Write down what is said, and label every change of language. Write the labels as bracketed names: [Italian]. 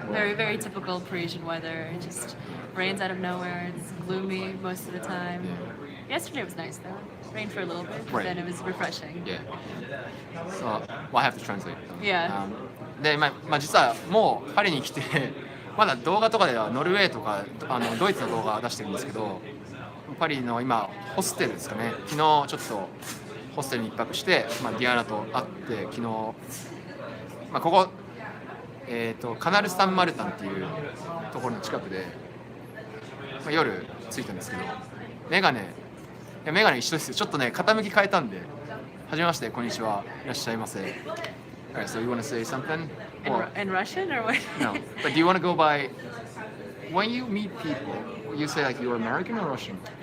[English] Very, very typical Parisian weather. It just rains out of nowhere. It's gloomy most of the time. Yesterday was nice though. Rained for a little bit, but Right. then it was refreshing. Yeah. So, well, I have to translate. Yeah. [Japanese] で、実はもうパリに来てまだ動画とかではノルウェーとかドイツの動画出してるんですけど、パリの今ホステルですかね。昨日ちょっとホステルに一泊して、ディアナと会って昨日、ここカナル・サン・マルタンっていうところの近くで、夜着いたんですけど、メガネ一緒ですよ。ちょっとね傾き変えたんで、はじめまして、こんにちは、いらっしゃいませ。 [English] Alright, so you want to say something? In Russian or what? No, but do you want to go by when you meet people? You say like you're American or Russian?